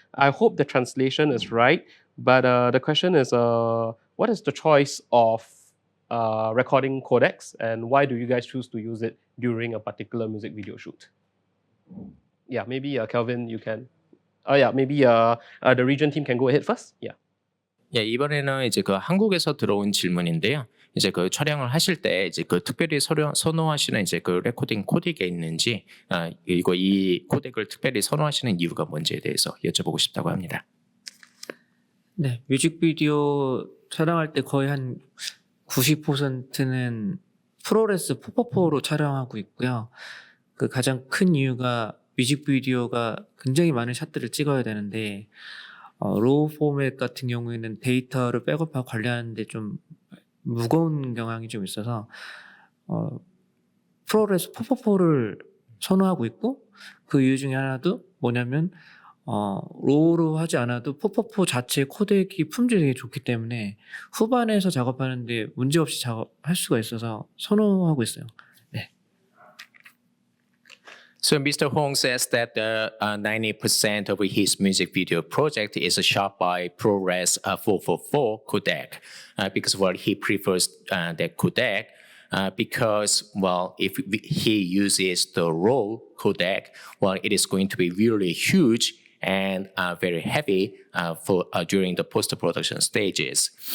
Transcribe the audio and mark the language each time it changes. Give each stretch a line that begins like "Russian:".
English: I hope the translation is right. But the question is, what is the choice of recording codecs and why do you guys choose to use it during a particular music video shoot? Yeah, maybe Kelvin, you can. Oh yeah, maybe the region team can go ahead first. Yeah.
Korean: 예, 이번에는 이제 그 한국에서 들어온 질문인데요. 이제 그 촬영을 하실 때 이제 그 특별히 선호하시는 이제 그 레코딩 코덱이 있는지, 그리고 이 코덱을 특별히 선호하시는 이유가 뭔지에 대해서 여쭤보고 싶다고 합니다. 네, 뮤직비디오 촬영할 때 거의 한 90%는 프로레스 444로 촬영하고 있고요. 그 가장 큰 이유가 뮤직비디오가 굉장히 많은 샷들을 찍어야 되는데 로우 포맷 같은 경우에는 데이터를 백업하고 관리하는데 좀 무거운 경향이 좀 있어서 프로레스 444를 선호하고 있고 그 이유 중에 하나도 뭐냐면 로우로 하지 않아도 444 자체 코덱이 품질이 되게 좋기 때문에 후반에서 작업하는데 문제없이 작업할 수가 있어서 선호하고 있어요. 네.
English: So Mr. Hong says that 90% of his music video project is shot by ProRes 444 codec because well he prefers that codec because well if he uses the raw codec well it is going to be really huge and very heavy for during the post-production stages.